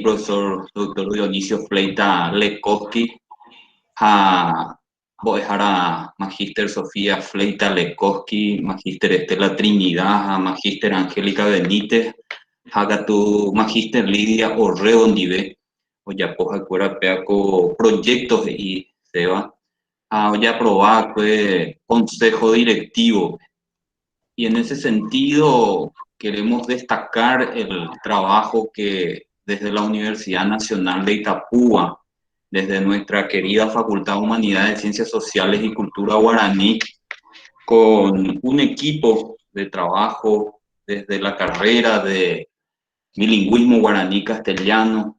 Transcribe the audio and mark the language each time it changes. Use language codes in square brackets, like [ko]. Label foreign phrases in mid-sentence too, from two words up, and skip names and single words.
[gn] profesor doctor Dionisio Fleitas Lekoski ha mbo'ehára Magíster Sofía Fleitas Lekoski, Magíster Estela Trinidad ha Magíster Angélica Benítez ha katu Magíster Lidia Orrego ndive ojapo ha'ekuéra péako proyectos seva ha ojapova'ekue [es] consejo directivo. Y en ese sentido queremos destacar el trabajo que desde la Universidad Nacional de Itapúa, desde nuestra querida Facultad de Humanidades, Ciencias Sociales y Cultura Guaraní, con un equipo de trabajo desde la carrera de bilingüismo guaraní-castellano,